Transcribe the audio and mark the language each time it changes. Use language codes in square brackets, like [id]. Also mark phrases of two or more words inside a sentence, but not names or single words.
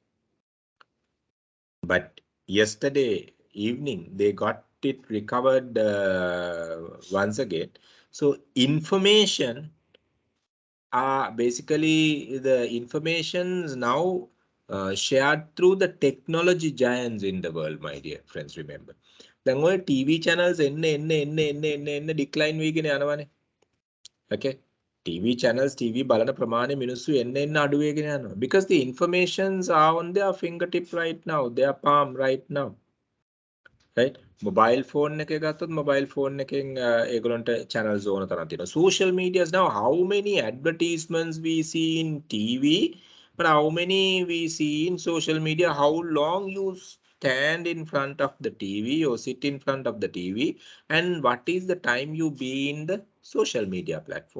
[en] But yesterday evening they got it recovered once again. So information basically the informations now shared through the technology giants in the world, my dear friends. Remember, [si] දැන් ඔය [en] TV channels [si] එන්න decline වෙගෙන යනවානේ. Okay, [en] TV channels, [si] TV බලන ප්‍රමාණය මිනිස්සු එන්න අඩු වෙගෙන යනවා, [en] because the informations are on their fingertip right now, their palm right now, right? Mobile phone [si] එකේ ගත්තොත් [en] mobile phone [si] එකෙන් ඒගොල්ලන්ට channels ඕන තරම් තියෙනවා. [en] Social medias now, how many advertisements we see in TV, but how many we see in social media? How long you stand in front of the TV or sit in front of the TV, and what is the time you be in the social media platform?